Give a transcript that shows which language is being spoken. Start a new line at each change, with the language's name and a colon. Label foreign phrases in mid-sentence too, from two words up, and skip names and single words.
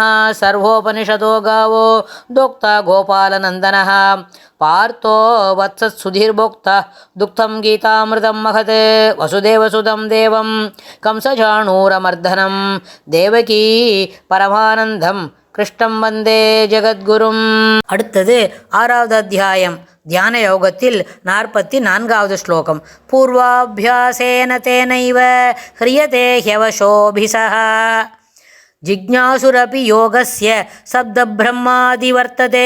Sanskrit: सर्वोपनिषदो गावो दोक्ता गोपालनन्दनः पार्थो वत्सत्सुधीर्भोक्ता दुग्धं गीतामृतं महत् वसुदेवसुतं देवं कंसचाणूरमर्दनं देवकी परमानन्दं कृष्णं वन्दे जगद्गुरुम्.
Tamil: அடுத்தது 6வது அத்தியாயம் தியான யோகத்தில் 44வது ஸ்லோகம்.
Sanskrit: पूर्वाभ्यासेन तेनैव ह्रियते ह्यवशोऽपि सः जिज्ञासुरपि योगस्य शब्दब्रह्मातिवर्तते.